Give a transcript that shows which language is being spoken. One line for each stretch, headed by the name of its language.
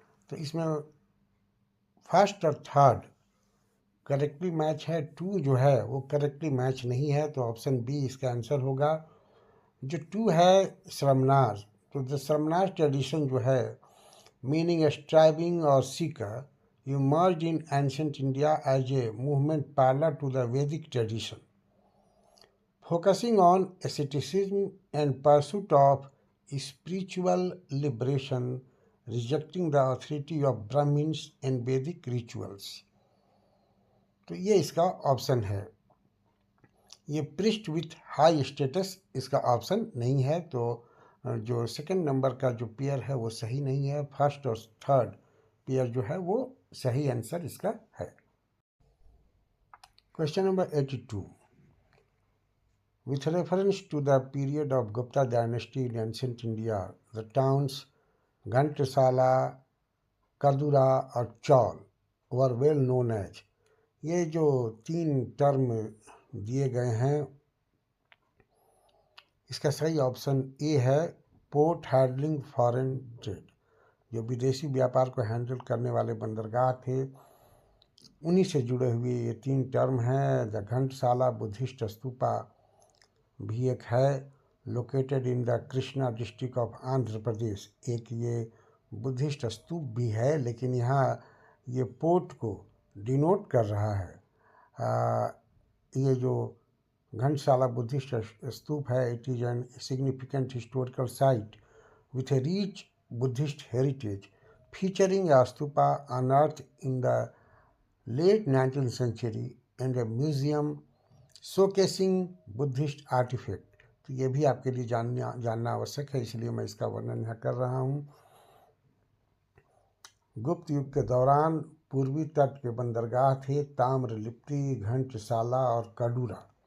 Hindi: तो इसमें फर्स्ट और थर्ड करेक्टली मैच है। 2 जो है वो करेक्टली मैच नहीं है, तो ऑप्शन बी इसका आंसर होगा। जो 2 है श्रमनार, तो
English: द श्रमनार ट्रेडिशन
Hindi: जो है
English: meaning striving
Hindi: और Sikar,
English: emerged in ancient India as a movement parallel to the Vedic tradition, focusing on asceticism and pursuit of spiritual liberation, rejecting the authority of Brahmins and Vedic rituals.
Hindi: तो ये इसका option है। ये
English: priest with high status
Hindi: इसका option नहीं है, तो जो सेकंड नंबर का जो पेयर है वो सही नहीं है। फर्स्ट और थर्ड पेयर जो है वो सही आंसर इसका है।
English: Question number 82, with reference to the period of Gupta dynasty in ancient India, the towns Ghantasala, Kadura और Chaul were well known as।
Hindi: ये जो 3 टर्म दिए गए हैं, इसका सही ऑप्शन ए है, पोर्ट हैंडलिंग फॉरेन ट्रेड। जो विदेशी व्यापार को हैंडल करने वाले बंदरगाह थे, उन्हीं से जुड़े हुए ये 3 टर्म हैं।
English: the Ghantasala Buddhist stupa
Hindi: भी एक है,
English: Located in the Krishna district of Andhra Pradesh.
Hindi: एक ये बुद्धिस्ट स्तूप भी है, लेकिन यहाँ ये पोर्ट को डिनोट कर रहा है। ये जो घंटसाला बुद्धिस्ट स्तूप है,
English: It is an significant historical site with a rich Buddhist heritage, featuring a stupa unearthed in the late 19th century and a museum showcasing Buddhist artifact।
Hindi: तो ये भी आपके लिए जानना आवश्यक है, इसलिए मैं इसका वर्णन यहाँ कर रहा हूँ। गुप्त युग के दौरान पूर्वी तट के बंदरगाह थे ताम्रलिप्ति, घंटसाला और कडूरा।